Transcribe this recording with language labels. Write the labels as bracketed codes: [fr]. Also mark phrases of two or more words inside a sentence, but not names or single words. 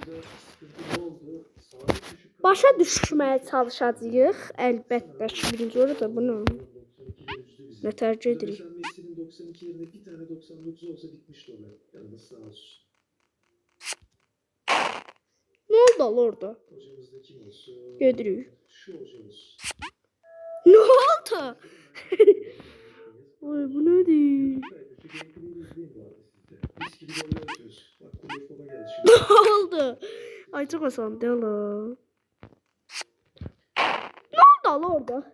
[az] Başa düşməyə çalışacağıq. Əlbəttə ki, birinci orada bunu nə tərcih edirik? [tr] Ne oldu orada? [az] Gedirik. [tr] Ne oldu? Ay bu nedir? Ne oldu? Ay çok asandı ala. Ne oldu orada?